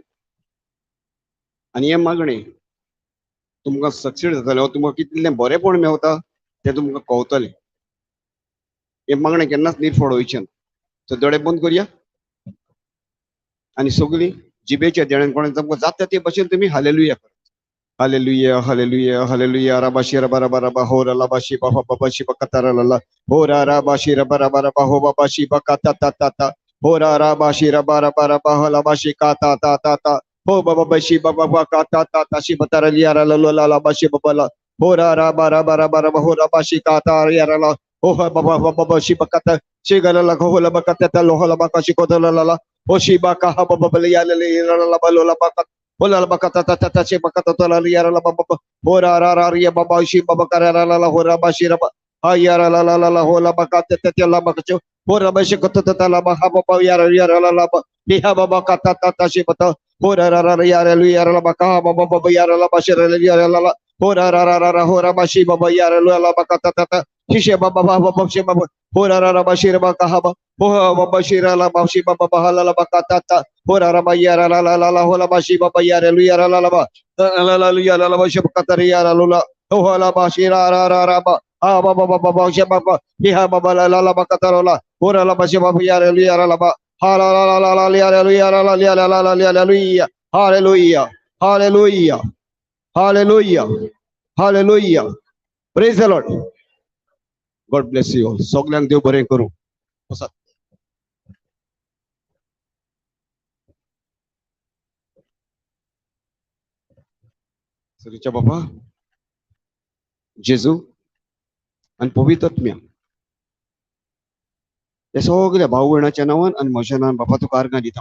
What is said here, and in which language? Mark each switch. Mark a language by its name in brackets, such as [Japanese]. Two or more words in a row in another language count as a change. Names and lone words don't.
[Konkani] आनी हें मागणें तुमकां सक्सेस जातलें, तुमकां कितलें बरेंपण मेवता तें तुमकां कळटलें. हें मागणें केन्नाच निर्फळ वयचें ना. सो दोळे बंद करुया आनी सगळीं जिबेच्या देण्यान कोणें तुमकां जाता ते भशेन तुमी हालेलुया करात. हालेलुया हालेलुया हालेलुया. राबाशी रबा रबा रबा हो रलाबाशी बाबा बाबाशी बकातारा लला हो रा राबाशी रबा रबा रबा हो बाबाशी बकाता ता ता ता हो रा राबाशी रबा रबा रबा हो लाबाशी का ता ता ता ता हो बाबा बशी बाबा बका ता ता ता शी बतारा लिया रा लो ला लाबाशी बाबा हो रा रबा रबा रबा रबा हो राबाशी का ता या रा ला हो बाबा बाबा बशी बकाता शी गला ला हो ला बकाता ता लो ला बका शी को ला ला हो शी बका हा बाबा लिया ले ला ला लो ला बका Hola bakata tata tache bakata tola yara la baba hora ra ra ya baba shi baba kara la la hora ba shi ra ba ha yara la la la la hola bakata tete la bakacho hora ba shi kota tata la ba ha baba yara la la ba bi ha baba kata tata shi bata hora ra ra yara lu yara la baka baba baba yara la ba shi ra yara la la hora ra ra ra hora ba shi baba yara lu la bakata tata shi baba baba shi baba hora ra ra ba shi ra ba ka ha ba ho baba shi ra la ba shi baba ba la la bakata tata hora ra ba yara la la la la hola ba shi baba yara lu yara la la ba la la lu yara la ba shi bakata yara lu la hola ba shi ra ra ra ra ba ha baba baba shi baba bi ha baba la la la bakata la hora la ba shi baba yara lu yara la ba ha la la la la yara lu yara la la la la hallelujah hallelujah hallelujah hallelujah hallelujah. [English] Praise the Lord. God bless you all. [Konkani] सगळ्यांक देव बरें करूं. सरीच्या बाबा जेजू आनी पवित्र आत्म्या हे सगळ्या भाव भयणाच्या नांवान आनी म्हज्या नांवान बाबा तुका आर्गां दिता.